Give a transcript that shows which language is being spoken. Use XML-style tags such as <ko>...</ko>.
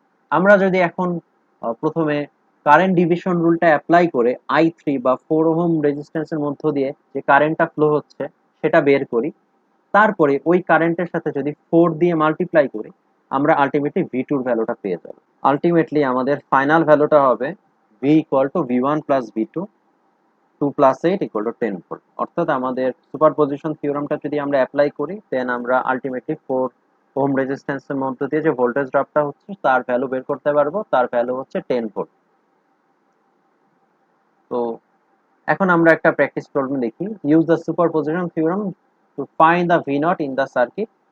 <bn>আমরা যদি এখন প্রথমে কারেন্ট ডিভিশন রুলটা অ্যাপ্লাই করে I3 বা 4 ওহম রেজিস্ট্যান্সের মধ্য দিয়ে যে কারেন্টটা ফ্লো হচ্ছে সেটা বের করি, তারপরে ওই কারেন্টের সাথে যদি 4 দিয়ে মাল্টিপ্লাই করি, আমরা আলটিমেটলি V2 এর ভ্যালুটা পেয়ে যাব। আলটিমেটলি আমাদের ফাইনাল ভ্যালুটা হবে V equal to V1 plus V2, 2 plus 8 equal to 10 volt. অর্থাৎ আমাদের সুপারপজিশন থিওরামটা যদি আমরা অ্যাপ্লাই করি, দেন আমরা আলটিমেটলি 4 ওহম রেজিস্ট্যান্সের মধ্য দিয়ে যে ভোল্টেজ ড্রপটা হচ্ছে তার ভ্যালু বের করতে পারবো, তার ভ্যালু হচ্ছে 10 ভোল্ট। তো এখন আমরা একটা প্র্যাকটিস প্রবলেম দেখি।</bn> <en>Use the superposition theorem to find the V naught in the circuit.</en>